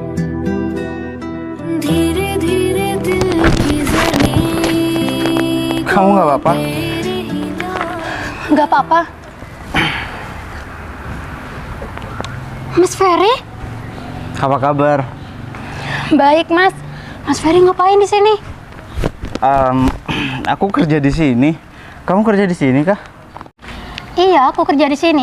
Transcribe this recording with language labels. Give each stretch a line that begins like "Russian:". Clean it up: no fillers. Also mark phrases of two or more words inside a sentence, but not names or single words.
Hindi: धीरे धीरे दिल की जमीन
Indonesian: Kamu nggak apa-apa?
Hindi: तेरे ही नाम
Indonesian: Nggak apa-apa. Mas Ferry? Apa kabar? Baik, Mas. Mas Ferry ngapain di sini? Aku kerja di sini. Kamu kerja di sini kah? Iya, aku kerja di sini.